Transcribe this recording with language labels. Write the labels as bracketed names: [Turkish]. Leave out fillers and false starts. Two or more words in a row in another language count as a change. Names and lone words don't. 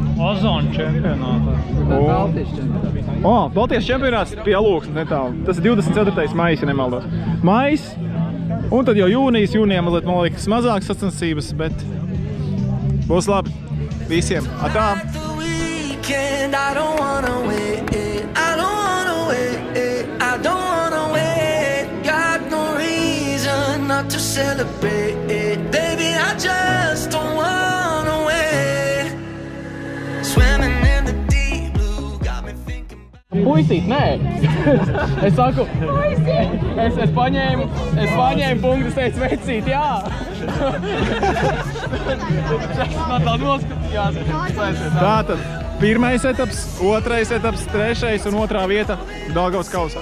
[Latvian] Ozonu čempionātā. Baltijas čempionāts pie Alūksnes netālu. Tas ir 24. maijs, ja nemaldos. Maijs, un tad jau jūnijas, jūnijā mazliet, man liekas, mazākas sacensības, bet būs labi visiem. Atā! [English] To celebrate, baby, I just don't wanna wait. Swimming in the deep blue, got me thinking. [Latvian] Puisīt, nē. Es saku, es paņēmu punktu, teicu, vecīt, jā. Man tā noskatījās. Tātad, pirmais etaps, otrais etaps, trešais un otrā vieta Daugavas kausā.